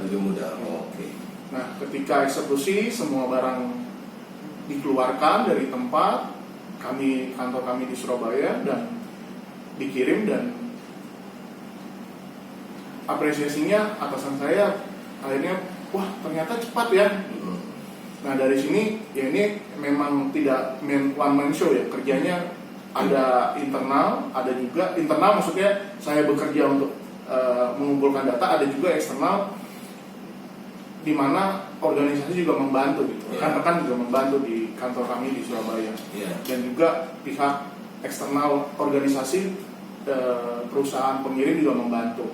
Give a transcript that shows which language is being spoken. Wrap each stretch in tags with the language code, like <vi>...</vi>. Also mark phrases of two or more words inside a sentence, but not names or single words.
<id>Nah, ketika eksekusi, semua barang dikeluarkan dari tempat kantor kami di Surabaya dan dikirim, dan apresiasinya atasan saya akhirnya, wah ternyata cepat ya. Nah, dari sini ya ini memang tidak</id> <en>one man show</en> <id>ya, kerjanya ada internal, ada juga internal, maksudnya saya bekerja untuk mengumpulkan data, ada juga eksternal di mana organisasi juga membantu gitu. Rekan-rekan juga membantu di kantor kami di Surabaya. Dan juga pihak eksternal organisasi perusahaan pengirim juga membantu.</id>